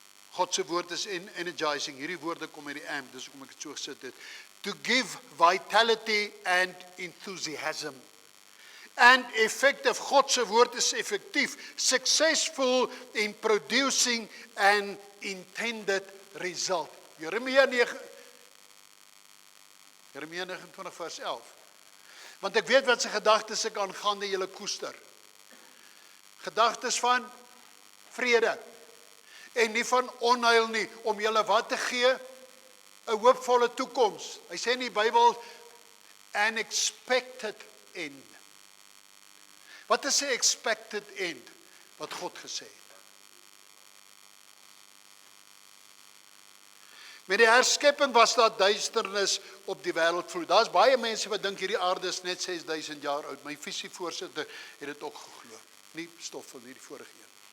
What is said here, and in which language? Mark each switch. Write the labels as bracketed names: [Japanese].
[Afrikaans] God se woord is energizing. Hierdie woorde kom uit die amp, dis hoekom ek dit so gesit het. [English] To give vitality and enthusiasm. And effective. [Afrikaans] God se woord is effektief. [English] Successful in producing an intended result. [Afrikaans] Jeremia 29 vers 11. Want ek weet wat sy gedagtes ek aangaande julle koester. Gedagtes van vrede. En nie van onheil nie, om julle wat te gee? 'n hoopvolle toekoms. Hy sê in die Bybel, [English] an expected end. [Afrikaans] Wat is 'n [English] expected end? [Afrikaans] Wat God gesê het. Met die herskepping was daar duisternis op die wêreldvloer. Daar's baie mense wat dink hierdie aarde is net 6000 jaar oud. My visievoorsitter het dit ook geglo. Nie stof van hierdie vorige een.